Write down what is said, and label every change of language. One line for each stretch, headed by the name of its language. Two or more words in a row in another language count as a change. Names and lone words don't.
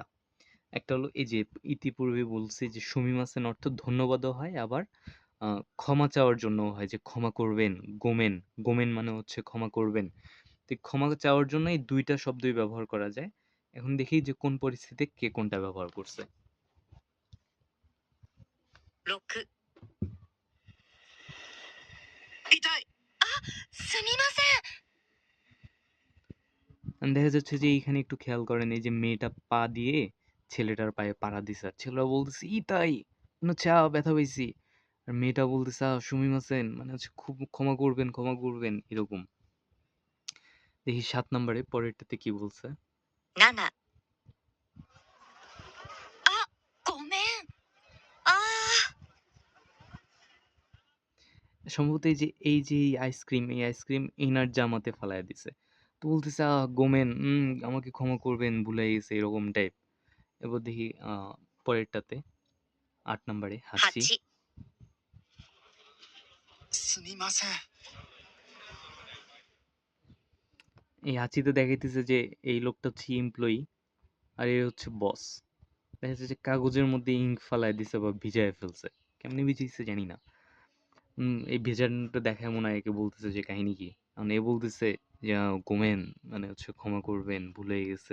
Bangla: একটা হলো এই যে ইতিপূর্বে বলছি যে সুমিমাসেন অর্থ ধন্যবাদও হয়, আবার ক্ষমা চাওয়ার জন্যও হয়, যে ক্ষমা করবেন, গোমেন, গোমেন মানে হচ্ছে ক্ষমা করবেন। তো এই ক্ষমা চাওয়ার জন্য এই 2টা শব্দই ব্যবহার করা যায়। এখন দেখি যে কোন পরিস্থিতিতে কে কোনটা ব্যবহার করছে।
Japanese: 6。痛い。すみません。
Bangla: দেখা যাচ্ছে যে এইখানে একটু খেয়াল করেন, এই যে মেয়েটা পা দিয়ে ছেলেটার পায়ে পাড়া দিছে, আর ছেলেটা বলতেছে ইতাই মানে হচ্ছে ব্যথা পাইছি, আর মেয়েটা বলতেছে সুমিমাসেন মানে হচ্ছে খুব ক্ষমা করবেন এরকম। দেখি 7 নম্বরে পরেরটাতে কি বলছে।
Japanese: 7。ごめん。
Bangla: সম্ভবত এই যে এই আইসক্রিম এনার জামাতে ফালায় দিছে। তো বলতেছে গোমেন, আমাকে ক্ষমা করবেন, ভুলে গেছে এরকম টাইপ। এবার দেখি পরেরটাতে 8 নম্বরে হাসি।
Japanese: 8。すみません。
Bangla: এই হাসিতে দেখাইতেছে যে এই লোকটা হচ্ছে এমপ্লয়ি, আর এ হচ্ছে বস। দেখা যাচ্ছে যে কাগজের মধ্যে ইঙ্ক ফালায় দিছে বা ভিজায় ফেলছে, কেমনে ভিজাইছে জানি না। এই ভেজানোটা দেখায় মনে হয় একে বলতেছে যে কাহিনী কি, কারণ এ বলতেছে যে গোমেন মানে হচ্ছে ক্ষমা করবেন, ভুলে গেছে।